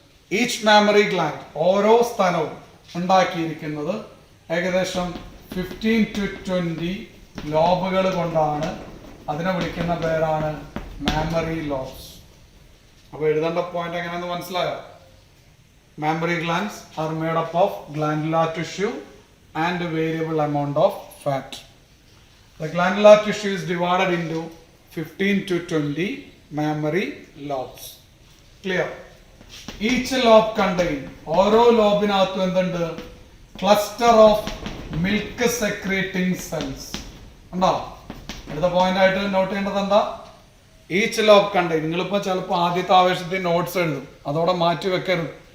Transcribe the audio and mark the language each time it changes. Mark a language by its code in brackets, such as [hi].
[ml] Each mammary gland, ഓരോ സ്തനവും ഉണ്ടാക്കിയിരിക്കുന്നത് ഏകദേശം 15 to 20 ലോബുകൾ കൊണ്ടാണ്. അതിനെ വിളിക്കുന്ന പേരാണ് മാമ്മറി ലോബ്സ്. അപ്പോൾ എഴുതേണ്ട പോയിന്റ് എങ്ങനെയാണെന്ന് മനസ്സിലായോ? [en] Mammary glands are made up of glandular tissue and a variable amount of fat. The glandular tissue is divided into 15 to 20 mammary lobes. Clear? Each lobe contain [ml] ഓരോ ലോബിനകത്തും എന്തുണ്ട്? [en] Cluster of milk secreting cells ഉണ്ടോ? [ml] അടുത്ത point ആയിട്ട് not ചെയ്യേണ്ടത് എന്താ? [en] Each lobe contain. [ml] നിങ്ങളിപ്പോൾ ചിലപ്പോൾ ആദ്യത്തെ ആവേശത്തിൽ നോട്ട്സ് എഴുതും, അതോടെ മാറ്റി വെക്കരുത്.